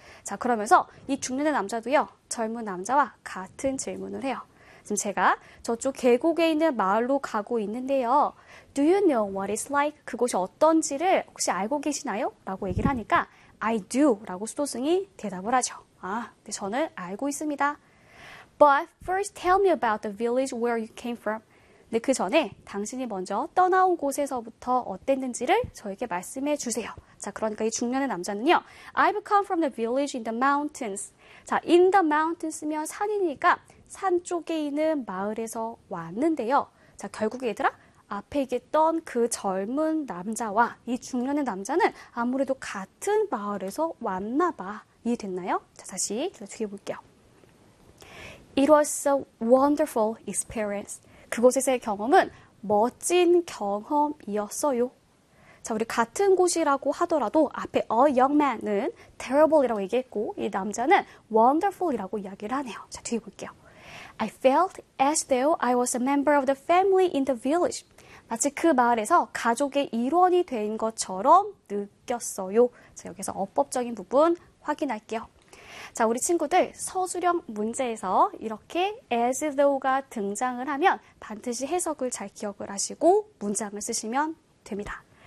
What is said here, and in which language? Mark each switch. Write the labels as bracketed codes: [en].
[ko] 자, 그러면서 이 중년의 남자도요. 젊은 남자와 같은 질문을 해요. 지금 제가 저쪽 계곡에 있는 마을로 가고 있는데요. [en] Do you know what it's like? [ko] 그곳이 어떤지를 혹시 알고 계시나요? 라고 얘기를 하니까 [en] I do [ko] 라고 수도승이 대답을 하죠. 아, 네, 저는 알고 있습니다. [en] But first tell me about the village where you came from. [ko] 네, 그 전에 당신이 먼저 떠나온 곳에서부터 어땠는지를 저에게 말씀해 주세요. 자, 그러니까 이 중년의 남자는요. [en] I've come from the village in the mountains. [ko] 자, in the mountains면 산이니까 산 쪽에 있는 마을에서 왔는데요. 자, 결국에 얘들아, 앞에 있던 그 젊은 남자와 이 중년의 남자는 아무래도 같은 마을에서 왔나 봐. 이해됐나요? 자, 다시 계속해 볼게요. [en] It was a wonderful experience. [ko] 그곳에서의 경험은 멋진 경험이었어요. 자, 우리 같은 곳이라고 하더라도 앞에 a young man은 terrible이라고 얘기했고, 이 남자는 wonderful이라고 이야기를 하네요. 자, 뒤에 볼게요. [en] I felt as though I was a member of the family in the village. [ko] 마치 그 마을에서 가족의 일원이 된 것처럼 느꼈어요. 자, 여기서 어법적인 부분 확인할게요. 자, 우리 친구들 서술형 문제에서 이렇게 as though가 등장을 하면 반드시 해석을 잘 기억을 하시고 문장을 쓰시면 됩니다.